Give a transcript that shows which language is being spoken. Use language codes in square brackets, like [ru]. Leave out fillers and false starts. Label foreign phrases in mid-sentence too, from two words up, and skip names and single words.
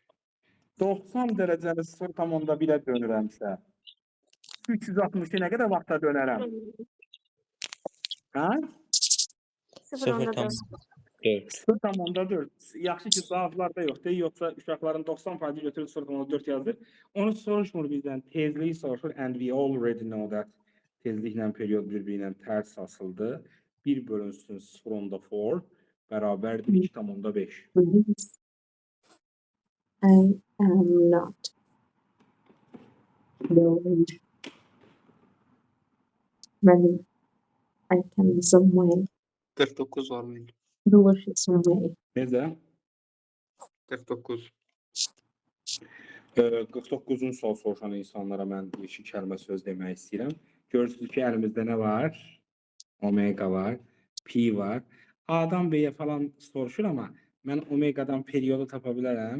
[az] 90 dərəcəni 0,1-ə dönürəmsə, 360-ı nə qədər vaxta dönərəm? Hə? 0,4. Evet. 0,4. Yaxşı ki cavablarda yoxdur. Yoxsa uşaqların 90% götürüb 0,4 yazır. Onu soruşmur bizdən. Tezliyi soruşur. [en] And we already know that [az] tezliklə period bir-birinə tərs asıldı. 1 bölünsün 0,4 bərabərdir 2,5. [en] I am not going. Maybe I can some way. [az] 49 var mənim. [en] Delicious some way. [az] Necə? 49. 49-cu sual soruşan insanlara mən bir iki kəlmə söz demək istəyirəm. Görürsünüz ki, əlimizdə nə var? Omega var, pi var. A-dan B-yə falan soruşur, amma mən omegadan periodu tapa bilərəm.